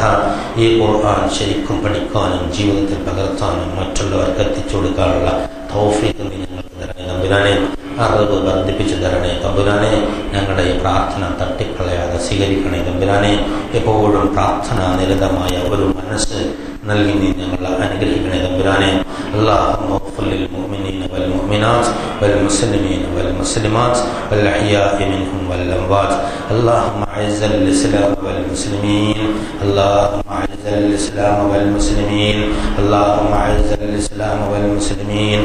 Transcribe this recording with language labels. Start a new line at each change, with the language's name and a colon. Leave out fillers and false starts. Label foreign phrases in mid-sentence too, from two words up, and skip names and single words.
Malayalam: ഈ ഖുർആൻ ശരിക്കും പഠിക്കാനും ജീവിതത്തിൽ പകർത്താനും മറ്റുള്ളവർക്ക് എത്തിച്ചു കൊടുക്കാനുള്ള തൗഫീഖ് നീ ഞങ്ങൾക്ക് തരണേ തമ്പുരാനെ. അറിവ് വർദ്ധിപ്പിച്ചു തരണേ തമ്പുരാനെ. ഞങ്ങളുടെ ഈ പ്രാർത്ഥന തട്ടിക്കളയാതെ സ്വീകരിക്കണേ തമ്പുരാനെ. എപ്പോഴും പ്രാർത്ഥന നിരതമായ ഒരു മനസ്സ് നൽകി നീ ഞങ്ങളെ അനുഗ്രഹിക്കണേ തമ്പുരാനെ.
Arabic: اللهم اغفر للمؤمنين والمؤمنات والمسلمين والمسلمات والأحياء منهم والأموات. اللهم أعز الإسلام والمسلمين. اللهم أعز الإسلام والمسلمين. اللهم أعز الإسلام والمسلمين.